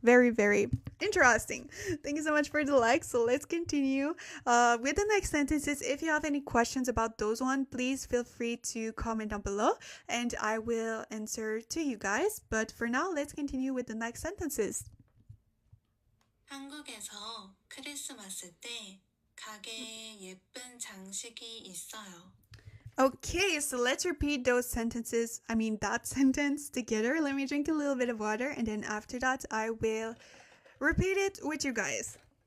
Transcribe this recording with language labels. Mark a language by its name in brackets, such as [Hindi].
[English] Very, very interesting. Thank you so much for the like. So let's continue with the next sentences. If you have any questions about those one, please feel free to comment down below and I will answer to you guys. But for now, let's continue with the next sentences. [Korean] 한국에서 크리스마스 때 가게에 예쁜 장식이 있어요. [English] Okay, so let's repeat those sentences. I mean, that sentence together. Let me drink a little bit of water, and then after that, I will repeat it with you guys.